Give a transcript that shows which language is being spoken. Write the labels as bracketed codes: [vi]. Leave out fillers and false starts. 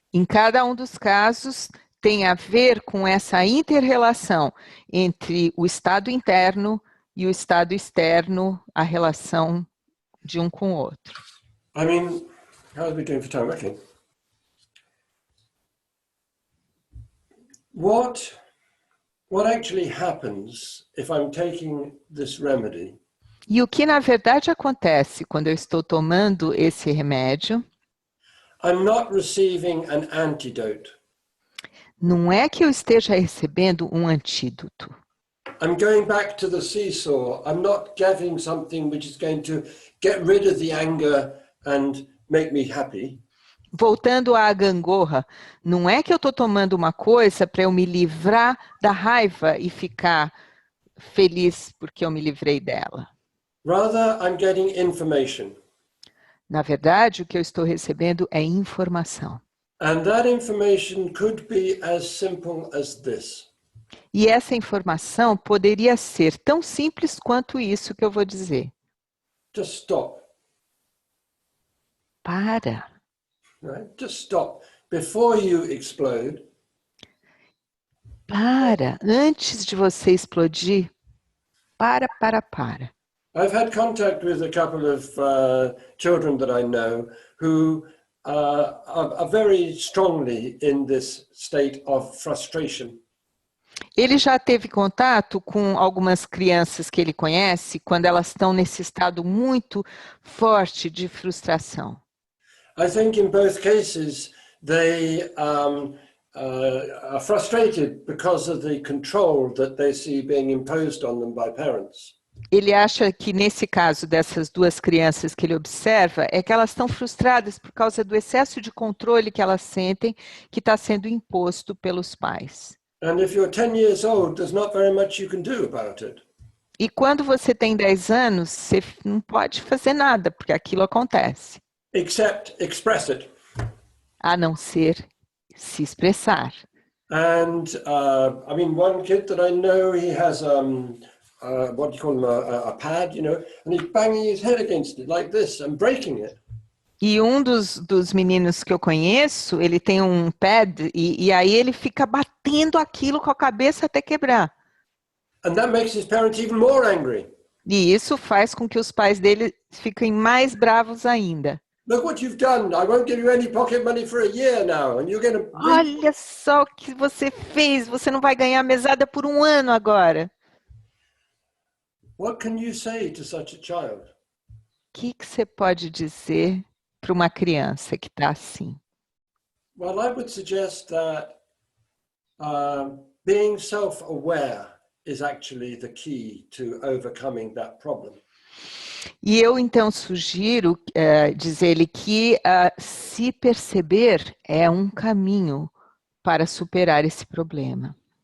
[pt] Em cada um dos casos, tem a ver com essa inter-relação entre o estado interno e o estado externo, a relação de um com o outro. [en] I mean, how are we doing for time? Okay. What actually happens if I'm taking this remedy? [pt] E o que, na verdade, acontece quando eu estou tomando esse remédio? [en] I'm not receiving an antidote. [pt] Não é que eu esteja recebendo um antídoto. [en] I'm going back to the seesaw. I'm not getting something which is going to get rid of the anger and make me happy. [pt] Voltando à gangorra, não é que eu estou tomando uma coisa para eu me livrar da raiva e ficar feliz porque eu me livrei dela. [en] Rather, I'm getting information. [pt] Na verdade, o que eu estou recebendo é informação. [en] And that information could be as simple as this. [pt] E essa informação poderia ser tão simples quanto isso que eu vou dizer. [en] Just stop. [pt] Para. [en] Right? Just stop. Before you explode, [pt] Para. Antes de você explodir, para. [en] I've had contact with a couple of children that I know who are very strongly in this state of frustration. [pt] Ele já teve contato com algumas crianças que ele conhece quando elas estão nesse estado muito forte de frustração. [en] I think in both cases they are frustrated because of the control that they see being imposed on them by parents. [pt] Ele acha que nesse caso dessas duas crianças que ele observa é que elas estão frustradas por causa do excesso de controle que elas sentem que está sendo imposto pelos pais. [en] And if you're 10 years old, there's not very much you can do about it. [pt] E quando você tem 10 anos, você não pode fazer nada, porque aquilo acontece. [en] Except express it. [pt] A não ser se expressar. [en] And I mean, one kid that I know, he has what do you call them, a pad, you know, and he's banging his head against it like this and breaking it. [pt] E um dos meninos que eu conheço, ele tem um pad e aí ele fica batendo aquilo com a cabeça até quebrar. [en] And that makes his parents even more angry. [pt] E isso faz com que os pais dele fiquem mais bravos ainda. [en] Look what you've done. I won't give you any pocket money for a year now, and you're going to... [pt] Olha só o que você fez, você não vai ganhar mesada por um ano agora. [en] What can you say to such a child? [pt] O que você pode dizer para uma criança que está assim? [en] Well, I would suggest that being self-aware is actually the key to overcoming that problem. [pt] E eu então sugiro dizer-lhe que se perceber é um caminho para superar esse problema.